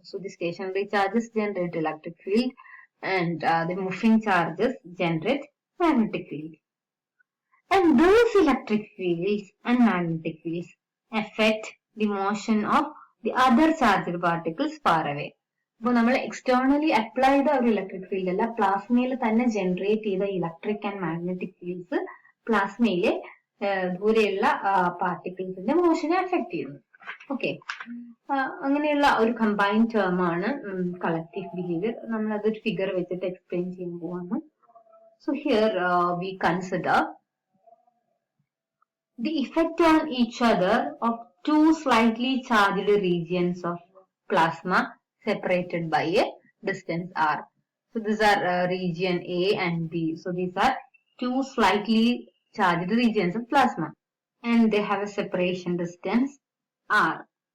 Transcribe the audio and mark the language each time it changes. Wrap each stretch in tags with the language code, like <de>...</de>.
<en>So the stationary charges generate electric field, and the moving charges generate magnetic field. And those electric fields and magnetic fields affect the motion of the other charged particles far away.</en> <ml>അപ്പോൾ നമ്മൾ externally apply ചെയ്ത ഒരു electric field അല്ല, പ്ലാസ്മയിൽ തന്നെ generate ചെയ്ത electric and magnetic fields പ്ലാസ്മയിലെ ദൂരെയുള്ള പാർട്ടിക്കിൾസിന്റെ മോഷനെ affect ചെയ്യുന്നു. Okay, അങ്ങനെയുള്ള ഒരു കമ്പൈൻഡ് ടേം ആണ് കളക്റ്റീവ് ബിഹേവിയർ. നമ്മൾ അതൊരു ഫിഗർ വെച്ചിട്ട് എക്സ്പ്ലെയിൻ ചെയ്യാൻ പോവാണ്.</ml> <en>So here we consider the effect on each other of two slightly charged regions of plasma separated by a distance r. So these are region A and B. So these are two slightly charged regions of plasma, and they have a separation distance r.</en>